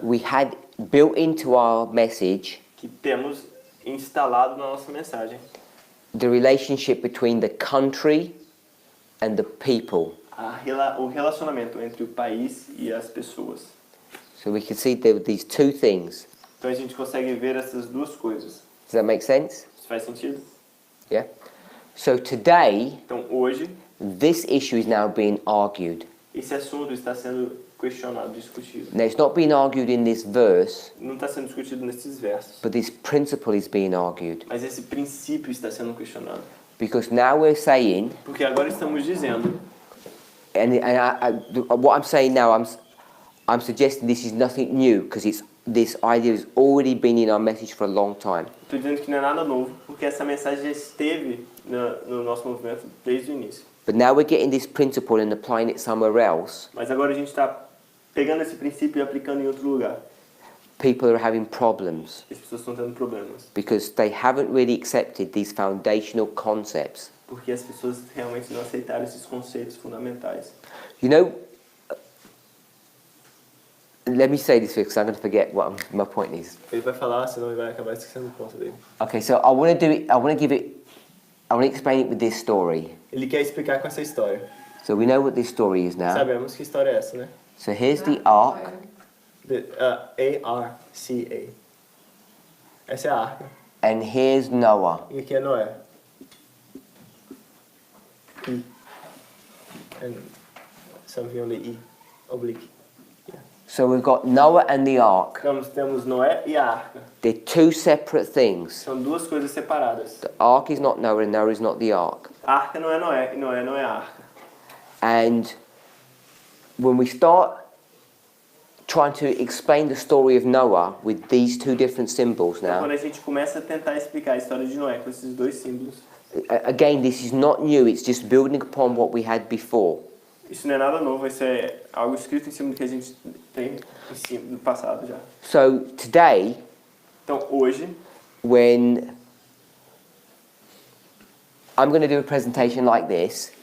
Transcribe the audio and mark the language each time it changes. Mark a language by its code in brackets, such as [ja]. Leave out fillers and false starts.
[en] we had built into our message [pt] que temos instalado na nossa mensagem [en] the relationship between the country and the people. [pt] o relacionamento entre o país e as pessoas. [en] So we can see there were these two things. [pt] Então a gente consegue ver essas duas coisas. [en] Does that make sense? [pt] Isso faz sentido? [en] Yeah? So today, [pt] Então hoje, [en] this issue is now being argued. [pt] esse assunto está sendo questionado, discutido. [en] Now it's not being argued in this verse, [pt] Não está sendo discutido nesses versos, [en] but this principle is being argued. [pt] mas esse princípio está sendo questionado. [en] Because now we're saying, [pt] Porque agora estamos dizendo, [en] what I'm saying now, I'm suggesting this is nothing new, because this idea has already been in our message for a long time. [pt] estou dizendo que não é nada novo, porque essa mensagem já esteve no nosso movimento desde o início. [en] But now we're getting this principle and applying it somewhere else. [pt] Mas agora a gente está pegando esse princípio e aplicando em outro lugar. [en] People are having problems [pt] As pessoas estão tendo problemas, [en] because they haven't really accepted these foundational concepts. [pt] porque as pessoas realmente não aceitaram esses conceitos fundamentais. [en] You know, let me say this because I'm going to forget what my point is. [pt] Ele vai falar, senão ele vai acabar esquecendo o ponto dele. [en] Okay, so I want to do it. I want to explain it with this story. [pt] Ele quer explicar com essa história. [en] So we know what this story is now. [pt] Sabemos que história é essa, né? [en] So here's the ark, [pt] A-R-C-A. Essa é a arca. [en] and here's Noah. [pt] E aqui é Noé. I. And something only I. Oblique. [en] So we've got Noah and the ark. [pt] Então, temos Noé e a arca. [en] They're two separate things. [pt] São duas coisas separadas. [en] The ark is not Noah, and Noah is not the ark. [pt] A arca não é Noé e Noé não é a arca. [en] And when we start trying to explain the story of Noah with these two different symbols [pt] Então, [en] now. [pt] quando a gente começa a tentar explicar a história de Noé com esses dois símbolos, [en] Again, this is not new, it's just building upon what we had before. [pt] isso não é nada novo, isso é algo escrito em cima do que a gente tem em cima, do passado já. [en] So today, [pt] Então, hoje, [en] when I'm going to do a presentation like this,